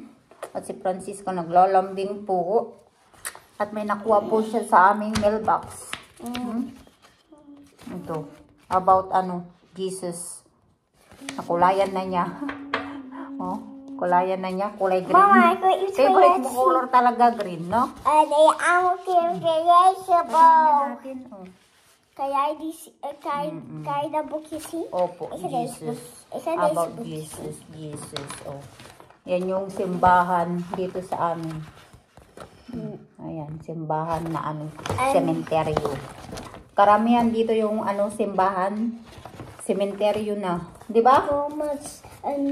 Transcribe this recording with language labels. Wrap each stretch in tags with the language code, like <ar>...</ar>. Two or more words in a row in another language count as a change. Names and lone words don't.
<tl>At si Francisco naglalambing po. At may nakuha po siya sa aming mailbox. Ito. About Jesus. Nakulayan na niya. Oh. Kulayan na niya, kulay green. Mama, favorite mo color talaga green, no?</tl> <nl>Nee, allemaal natin. Kan jij dat boekje zien?</nl> <tl>Opo,</tl> <nl>Is het deze Jesus. boek? Is het About deze boek?</nl> <tl>Jesus. Oh. Yan yung simbahan dito sa amin. Ayan, simbahan na ano, sementeryo. Karamihan dito yung ano, simbahan, sementeryo na. Di ba?</tl> <nl>Thomas en</nl>